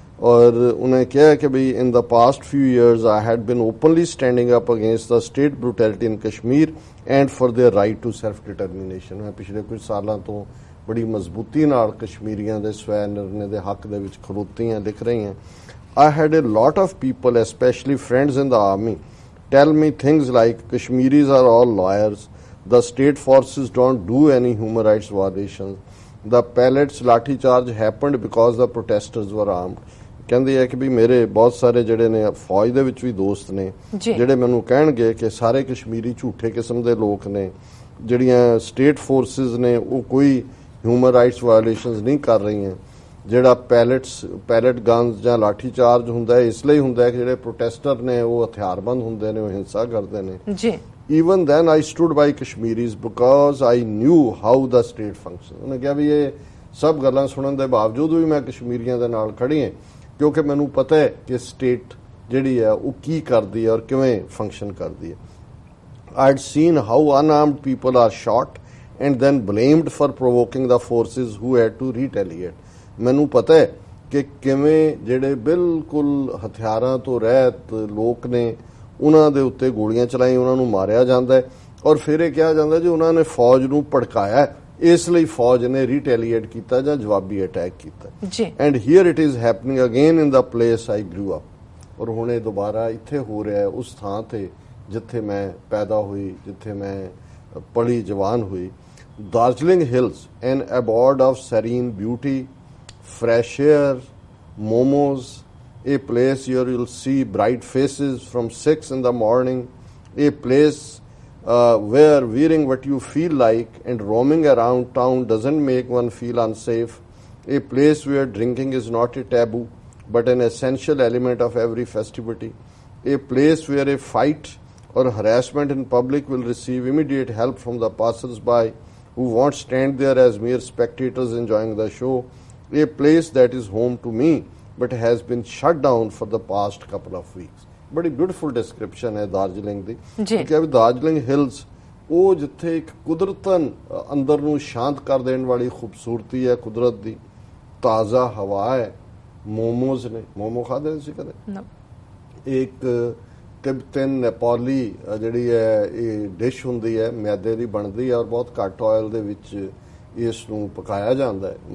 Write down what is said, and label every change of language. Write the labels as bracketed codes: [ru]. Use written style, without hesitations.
[pa] ਔਰ ਉਹਨੇ ਕਿਹਾ ਕਿ ਬਈ [en] In the past few years I had been openly standing up against the state brutality in Kashmir and for their right to self determination. [pa] ਮੈਂ ਪਿਛਲੇ ਕੁਝ ਸਾਲਾਂ ਤੋਂ ਬੜੀ ਮਜ਼ਬੂਤੀ ਨਾਲ ਕਸ਼ਮੀਰੀਆਂ ਦੇ ਸਵੈ ਨਿਰਣੇ ਦੇ ਹੱਕ ਦੇ ਵਿੱਚ ਖਲੋਤੀ ਹਾਂ, ਲਿਖ ਰਹੀ ਹਾਂ। [en] I had a lot of people, especially friends in the army, tell me things like Kashmiris are all lawyers, the state forces don't do any human rights violations, the pellets lathi charge happened because the protesters were armed. [pa] ਕਹਿੰਦੇ ਆ ਕਿ ਵੀ ਮੇਰੇ ਬਹੁਤ ਸਾਰੇ ਜਿਹੜੇ ਨੇ ਫੌਜ ਦੇ ਵਿੱਚ ਵੀ ਦੋਸਤ ਨੇ ਜਿਹੜੇ ਮੈਨੂੰ ਕਹਿਣਗੇ ਕਿ ਸਾਰੇ ਕਸ਼ਮੀਰੀ ਝੂਠੇ ਕਿਸਮ ਦੇ ਲੋਕ ਨੇ, ਜਿਹੜੀਆਂ ਸਟੇਟ ਫੋਰਸਿਸ ਨੇ ਉਹ ਕੋਈ ਹਿਊਮਨ ਰਾਈਟਸ ਵਾਇਓਲੇਸ਼ਨਸ ਨਹੀਂ ਕਰ ਰਹੀਆਂ। ਜਿਹੜਾ ਪੈਲਟ ਗਨਸ ਜਾਂ ਲਾਠੀ ਚਾਰਜ ਹੁੰਦਾ ਹੈ ਇਸ ਲਈ ਹੁੰਦਾ ਹੈ ਕਿ ਜਿਹੜੇ ਪ੍ਰੋਟੈਸਟਰ ਨੇ ਉਹ ਹਥਿਆਰਬੰਦ ਹੁੰਦੇ ਨੇ, ਉਹ ਹਿੰਸਾ ਕਰਦੇ ਨੇ। [en] Even then I stood by Kashmiris because I knew how the state function. [pa] ਉਹਨੇ ਕਿਹਾ ਵੀ ਇਹ ਸਭ ਗੱਲਾਂ ਸੁਣਨ ਦੇ ਬਾਵਜੂਦ ਵੀ ਮੈਂ ਕਸ਼ਮੀਰੀਆਂ ਦੇ ਨਾਲ ਖੜੀ ਹਾਂ ਕਿਉਂਕਿ ਮੈਨੂੰ ਪਤਾ ਹੈ ਕਿ ਸਟੇਟ ਜਿਹੜੀ ਹੈ ਉਹ ਕੀ ਕਰਦੀ ਹੈ ਔਰ ਕਿਵੇਂ ਫੰਕਸ਼ਨ ਕਰਦੀ ਹੈ। [en] I'd seen how unarmed people are shot and then blamed for provoking the forces who had to retaliate। [pa] ਮੈਨੂੰ ਪਤਾ ਹੈ ਕਿ ਕਿਵੇਂ ਜਿਹੜੇ ਬਿਲਕੁਲ ਹਥਿਆਰਾਂ ਤੋਂ ਰਹਿਤ ਲੋਕ ਨੇ ਉਹਨਾਂ ਦੇ ਉੱਤੇ ਗੋਲੀਆਂ ਚਲਾਈ, ਉਹਨਾਂ ਨੂੰ ਮਾਰਿਆ ਜਾਂਦਾ ਹੈ ਔਰ ਫਿਰ ਇਹ ਕਿਹਾ ਜਾਂਦਾ ਜੀ ਉਹਨਾਂ ਨੇ ਫੌਜ ਨੂੰ ਭੜਕਾਇਆ, ਇਸ ਲਈ ਫੌਜ ਨੇ ਰੀਟੈਲੀਏਟ ਕੀਤਾ ਜਾਂ ਜਵਾਬੀ ਅਟੈਕ ਕੀਤਾ। [en] And here it is happening again in the place I grew up. [pa] ਔਰ ਹੁਣ ਇਹ ਦੁਬਾਰਾ ਇੱਥੇ ਹੋ ਰਿਹਾ ਉਸ ਥਾਂ ਤੇ ਜਿੱਥੇ ਮੈਂ ਪੈਦਾ ਹੋਈ, ਜਿੱਥੇ ਮੈਂ ਪਲੀ ਜਵਾਨ ਹੋਈ। [en] Darjeeling hills an abode of serene beauty, fresh air, momos, a place where you'll see bright faces from 6 in the morning, a place where wearing what you feel like and roaming around town doesn't make one feel unsafe, a place where drinking is not a taboo but an essential element of every festivity, a place where a fight or harassment in public will receive immediate help from the passers-by who won't stand there as mere spectators enjoying the show, a place that is home to me but has been shut down for the past couple of weeks। [pa] ਬੜੀ beautiful description ਹੈ ਦਾਰਜਲਿੰਗ ਦੀ ਕਿ Darjeeling Hills ਉਹ ਜਿੱਥੇ ਇੱਕ ਕੁਦਰਤਨ ਅੰਦਰ ਨੂੰ ਸ਼ਾਂਤ ਕਰ ਦੇਣ ਵਾਲੀ ਖੂਬਸੂਰਤੀ ਹੈ ਕੁਦਰਤ ਦੀ, ਤਾਜ਼ਾ ਹਵਾ ਹੈ, ਮੋਮੋਜ਼ ਨੇ। ਮੋਮੋ ਖਾਦੇ ਸੀ ਕਦੇ? ਇੱਕ ਤਿਬਤਨ ਨੇਪਾਲੀ ਜਿਹੜੀ ਹੈ ਇਹ ਡਿਸ਼ ਹੁੰਦੀ ਹੈ, ਮੈਦੇ ਦੀ ਬਣਦੀ ਹੈ ਔਰ ਬਹੁਤ ਘੱਟ ਆਇਲ ਦੇ ਵਿੱਚ ਇਸ ਨੂੰ ਪਕਾਇਆ ਜਾਂਦਾ ਹੈ।